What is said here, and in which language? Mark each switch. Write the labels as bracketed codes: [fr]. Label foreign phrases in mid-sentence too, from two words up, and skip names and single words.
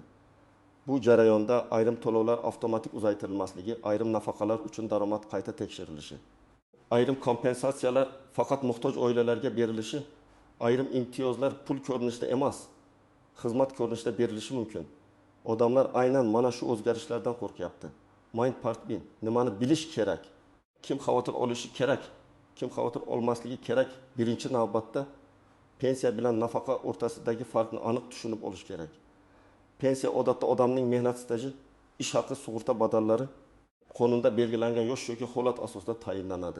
[uz] Bu jarayonda ayrim to'lovlar avtomatik uzaytirilmasligi, ayrim nafaqalar uchun daromad qayta tekshirilishi, ayrim kompensatsiyalar faqat muhtoj oilalarga berilishi, ayrim imtiyozlar pul ko'rinishida emas, xizmat ko'rinishida berilishi mumkin. Odamlar aynan mana shu o'zgarishlardan qo'rqyapti. Mind part bin, nimani bilish kerak? Kim xavotir olishi kerak? Kim xavotir olmasligi kerak? Birinchi navbatda pensiya bilan nafaqa o'rtasidagi farqni aniq tushunib olish kerak. Pensiya odatda odamning mehnat staji, ish haqi, sug'urta badallari qonunda belgilangan yosh yoki holat asosida tayinlanadi.